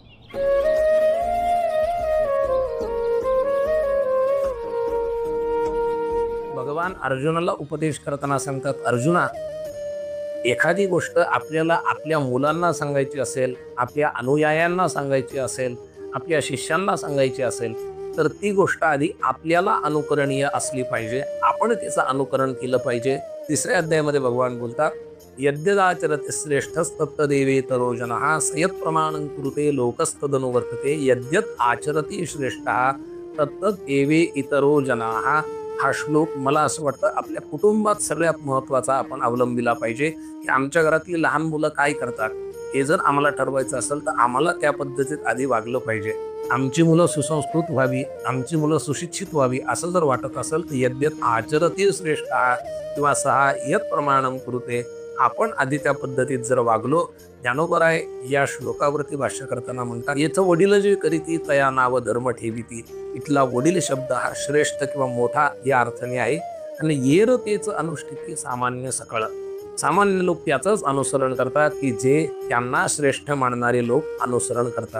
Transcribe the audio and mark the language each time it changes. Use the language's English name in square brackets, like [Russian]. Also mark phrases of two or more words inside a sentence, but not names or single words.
[Marathi] भगवान अर्जुनाला उपदेश करताना सांगतात, अर्जुना, एखादी गोष्ट आपल्याला आपल्या मुलांना सांगायची असेल, आपल्या अनुयायांना सांगायची असेल, आपल्या शिष्यांना सांगायची असेल, तर ती गोष्ट आधी आपल्याला अनुकरणीय असली पाहिजे. आपण त्याचं अनुकरण केलं पाहिजे. तिसऱ्या अध्यायामध्ये भगवान बोलतात, [Sanskrit] यद्यदाचरते श्रेष्ठस्तत्तदेवेतरो जनः सयत प्रमाणं कुरुते लोकस्तदनुवर्तते यद्यत आचरती श्रेष्ठः तत्तद एवे इतरो जनाः. [Marathi] हा श्लोक मला असं वाटतं आपल्या कुटुंबात सगळ्यात महत्त्वाचा आपण अवलंबिला पाहिजे, की आमच्या घरातली लहान मुलं काय करतात हे जर आम्हाला ठरवायचं असेल तर आम्हाला त्या पद्धतीत आधी वागलं पाहिजे. आमची मुलं सुसंस्कृत व्हावी, आमची मुलं सुशिक्षित व्हावी असं जर वाटत असेल तर [Sanskrit] यद्यत आचरती श्रेष्ठ [Marathi] किंवा [Sanskrit] सहा यत प्रमाणम कुरुते, [Marathi] आपण आधी त्या पद्धतीत जर वागलो. ज्ञानोबराय या श्लोकावरती भाष्य करताना म्हणतात, याचं वडील जे करीती तया नाव धर्म ठेविती. इथला वडील शब्द हा श्रेष्ठ किंवा मोठा या अर्थाने आहे. आणि येर तेच अनुष्ठिती सामान्य सकळ. सामान्य लोक त्याचंच अनुसरण करतात की जे त्यांना श्रेष्ठ मानणारे लोक अनुसरण करतात.